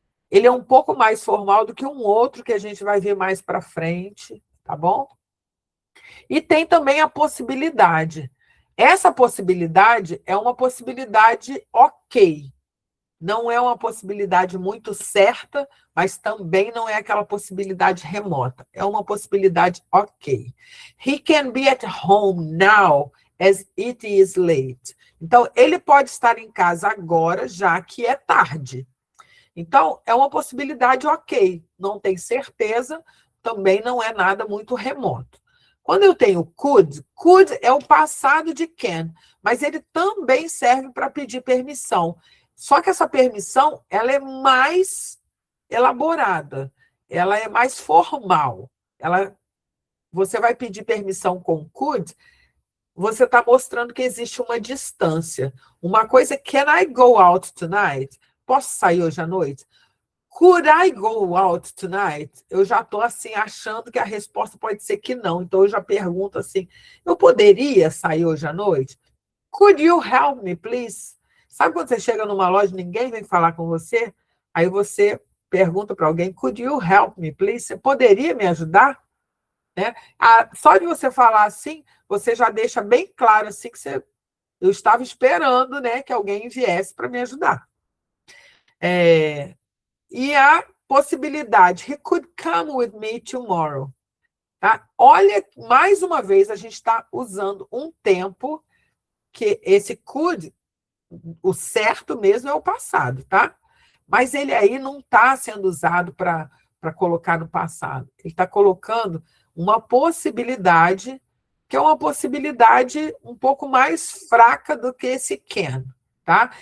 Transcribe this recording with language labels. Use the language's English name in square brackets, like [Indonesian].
[Portuguese] Ele é um pouco mais formal do que um outro que a gente vai ver mais para frente, tá bom? E tem também a possibilidade. Essa possibilidade é uma possibilidade ok. Não é uma possibilidade muito certa, mas também não é aquela possibilidade remota. É uma possibilidade ok. [English] He can be at home now as it is late. [Portuguese] Então, ele pode estar em casa agora, já que é tarde. Então, é uma possibilidade ok. Não tem certeza, também não é nada muito remoto. Quando eu tenho could é o passado de can, mas ele também serve para pedir permissão. Só que essa permissão, ela é mais elaborada, ela é mais formal. Você vai pedir permissão com could, você está mostrando que existe uma distância. Uma coisa é, [English] can I go out tonight? [Portuguese] Posso sair hoje à noite? [English] Could I go out tonight? [Portuguese] Eu já estou assim, achando que a resposta pode ser que não. Então, eu já pergunto assim, eu poderia sair hoje à noite? [English] Could you help me, please? [Portuguese] Sabe quando você chega numa loja e ninguém vem falar com você? Aí você pergunta para alguém, [English] could you help me, please? [Portuguese] Você poderia me ajudar? Né? Só de você falar assim, você já deixa bem claro assim que eu estava esperando, né, que alguém viesse para me ajudar. E a possibilidade, [English] he could come with me tomorrow. [Portuguese] Tá? Olha, mais uma vez, a gente está usando um tempo que esse could, o certo mesmo é o passado, tá? Mas ele aí não está sendo usado para colocar no passado. Ele está colocando uma possibilidade, que é uma possibilidade um pouco mais fraca do que esse can, tá?